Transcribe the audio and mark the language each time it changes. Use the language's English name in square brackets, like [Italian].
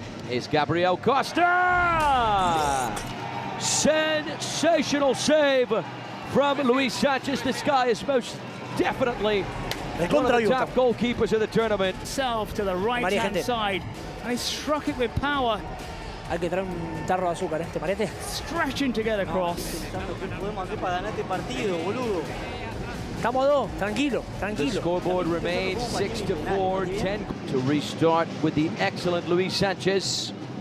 [English] Is Gabriel Costa! Sensational save from Luis Sanchez. This guy is most definitely one of the top goalkeepers of the tournament. Self to the right-hand side, and he struck it with power. [Spanish] Hay que traer un tarro de azúcar, ¿te parece? [English] Stretching to get across. [Spanish] Podemos hacer para ganar este partido, boludo. Estamos a 2, tranquilo, tranquilo. [English] The scoreboard remains 6-4, 10 to restart with the excellent Luis Sanchez.